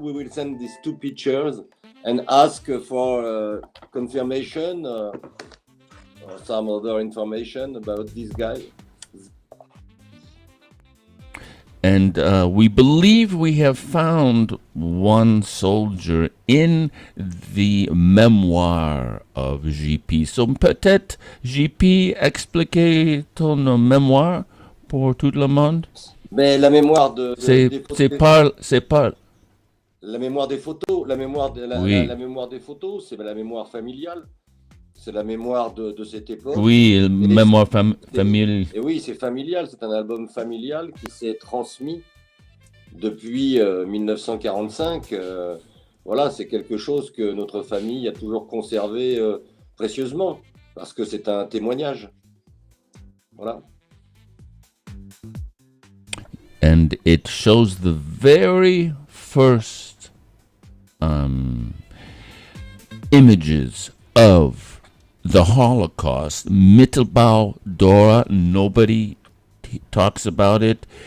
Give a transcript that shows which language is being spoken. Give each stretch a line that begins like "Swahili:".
English: We will send these two pictures and ask for confirmation or some other information about this guy. And we believe we have found one soldier in the memoir of JP.
French: So peut-être, JP, expliquer ton mémoire pour tout le monde? Mais la mémoire c'est pas la mémoire des photos, la mémoire des photos, c'est la mémoire familiale. C'est la mémoire de cette époque. Oui, mémoire familiale. Et oui, c'est familial. C'est un album familial qui s'est transmis depuis 1945. Voilà, c'est quelque chose que notre famille a toujours conservé précieusement parce que c'est un témoignage. Voilà.
English: And it shows the very first images of the Holocaust. Mittelbau, Dora, nobody talks about it.